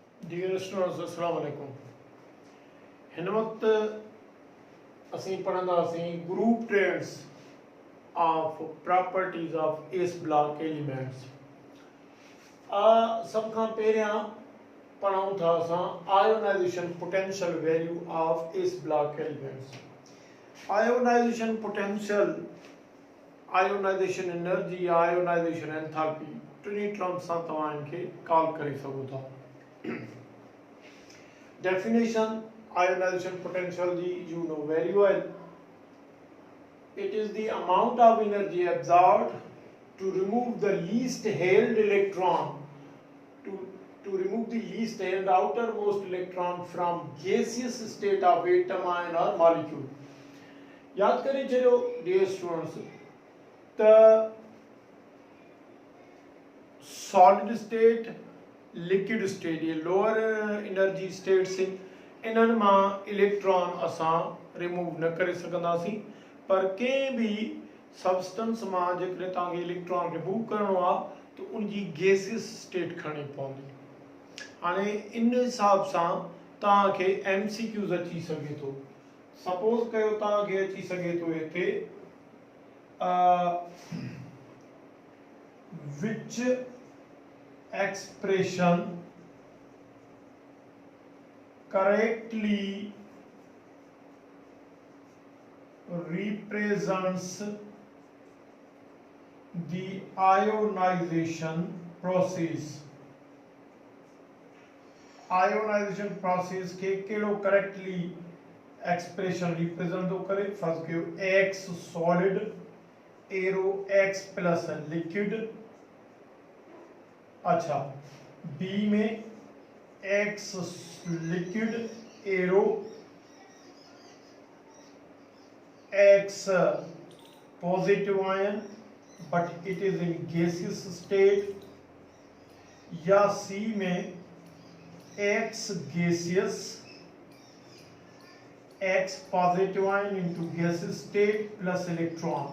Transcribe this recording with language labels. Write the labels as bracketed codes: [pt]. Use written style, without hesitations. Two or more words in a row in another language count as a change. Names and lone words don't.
[en] dear students [ar] السلام عليكم. [sd] हिन वक्त असीं पढ़ंदासीं [en] group trends of properties of s block elements. [sd] सब खां पहिरियां पढ़ूं था असां [en] ionization potential value of s block elements. ionization potential, ionization energy, ionization enthalpy [sd] टिनी टर्म्स सां तव्हां इनखे कॉल करे सघो था। [en] Definition: ionization potential, you know very well. It is the amount of energy absorbed to remove the least held electron, to remove the least held outermost electron from gaseous state of atom, ion or molecule. [hi] याद करें चलो [en] dear students, the solid state, liquid state, [sd] ये [en] lower energy state [sd] से इन्हनि मां इलेक्ट्रॉन असां रिमूव न करे सघंदासीं, पर कंहिं बि सबस्टेंस मां जेकॾहिं तव्हांखे इलेक्ट्रॉन रिमूव करिणो आहे त उनजी [en] gaseous state [sd] खणणी पवंदी। हाणे इन हिसाब सां तव्हांखे MCQs अची सघे थो। सपोज कयो तव्हांखे अची सघे थो हिते [en] which expression correctly represents the ionization process. Ionization process [sd] के केड़ो [en] correctly expression represent [sd] तो करे। [en] फर्स्ट कयो X solid, arrow X plus liquid. अच्छा, बी में X liquid, arrow X positive ion but it is in gaseous state, या सी में X gaseous, X positive ion into gaseous state plus electron.